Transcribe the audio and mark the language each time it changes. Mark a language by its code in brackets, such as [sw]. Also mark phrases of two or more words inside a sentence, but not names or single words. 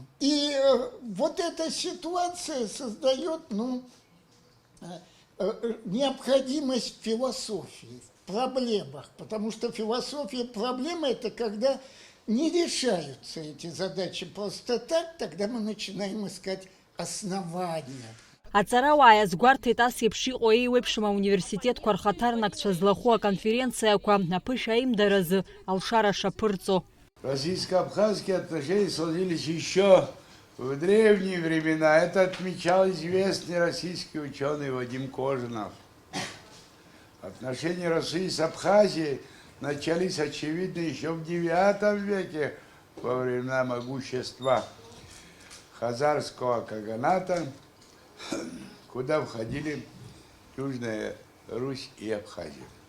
[ru] И вот эта ситуация создает, необходимость философии, в проблемах, потому что философия проблемы – это когда не решаются эти задачи просто так, тогда мы начинаем искать основания. [ab] Аҵарауаа иазгәарҭеит ас еиԥш иҟоу еиуеиԥшым ауниверситетқәа рхаҭарнакцәа злахәу аконференциақәа аԥышәа аимдаразы алшара шаԥырҵо. [ru] Российско-абхазские отношения сложились еще в древние времена. Это отмечал известный российский ученый Вадим Кожинов. Отношения России с Абхазией начались, очевидно, еще в IX веке, во времена могущества хазарского каганата, куда входили Южная Русь и Абхазия.